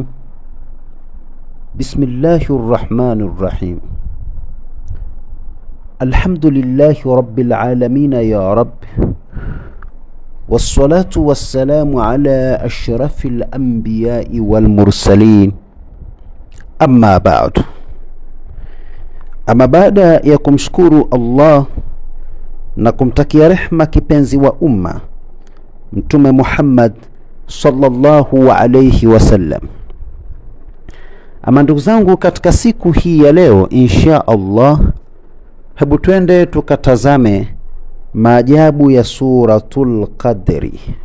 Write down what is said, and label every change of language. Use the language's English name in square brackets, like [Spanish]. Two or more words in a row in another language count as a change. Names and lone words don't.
[Arabic] بسم الله الرحمن الرحيم. الحمد لله رب العالمين يا رب، والصلاة والسلام على أشرف الأنبياء والمرسلين. أما بعد [Swahili] ya kumshukuru Allah na kumtakia rehma kipenzi wa umma Mtume Muhammad [Arabic] صلى الله عليه وسلم. [Swahili] Ama ndugu zangu, katika siku hii ya leo [Arabic] إن شاء الله, [Swahili] hebu twende tukatazame maajabu ya suratul Qadri.